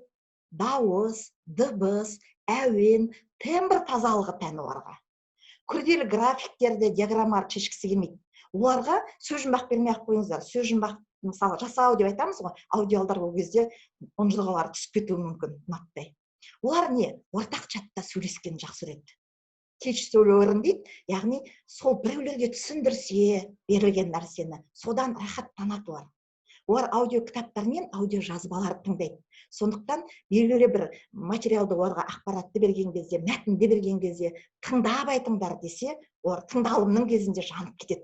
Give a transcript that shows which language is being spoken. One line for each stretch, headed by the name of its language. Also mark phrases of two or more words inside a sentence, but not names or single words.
Kazakh: Дауыс, дыбыс, әуен, тембр тазалығы тән оларға. Күрделі графиктерді, диаграммаларды шешкісі келмейді. Оларға сөз жұмбақ бермей ақ қойыңыздар. Сөз жұмбақ мысалы жасау деп айтамыз ғой, аудиалдар ол кезде ұнжырғалары түсіп кетуі мүмкін, ұнатпай. Олар не? Ортақ чатта сөйлескен жақсы көреді.
English: Teach to learn
Kazakh: дейді, яғни сол біреулерге түсіндірсе берілген нәрсені, содан рахаттанады олар. Олар аудио кітаптар мен аудио жазбаларды тыңдайды. Сондықтан белгілі бір материалды оларға ақпаратты берген кезде, мәтінді берген кезде тыңдап айтыңдар десе, олар тыңдалымның кезінде жанып кетеді.